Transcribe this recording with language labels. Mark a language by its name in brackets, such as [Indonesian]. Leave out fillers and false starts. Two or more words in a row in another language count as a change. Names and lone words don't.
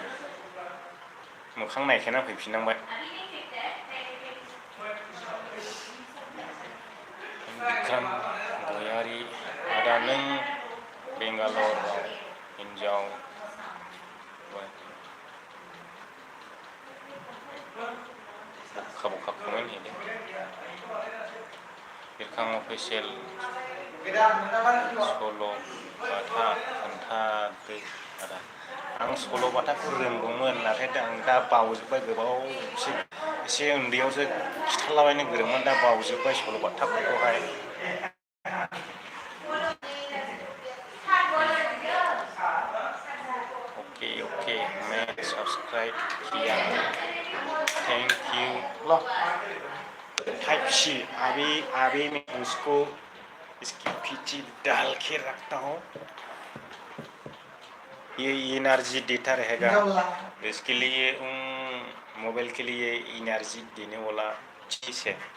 [Bodo] मोखां नायखेना फैफिननांबाय बिक्रम गयारि आदा नों बेंगालराव हिन्जाव बखा कमेन्ट हैदों बिरखां अफिसियेल सल'बाथा खोन्थादो आदा आं सल'बाथाखौ रोंगौमोन नाथाय आं दा बावजोब्बाय गोबावसै एसे उन्दैयावसो खिथालाबायनो गोरोंमोन दा बावजोब्बाय सल'बाथाफोरखौहाय [Hindi] ओके मैं सब्सक्राइब किया [English] thank you [Hindi] लो [English] Type C [Hindi] अभी मैं उसको इसकी पीछे डाल के रखता हूँ ये एनर्जी देता रहेगा इसके लिए मोबाइल के लिए एनर्जी देने वाला चीज़ है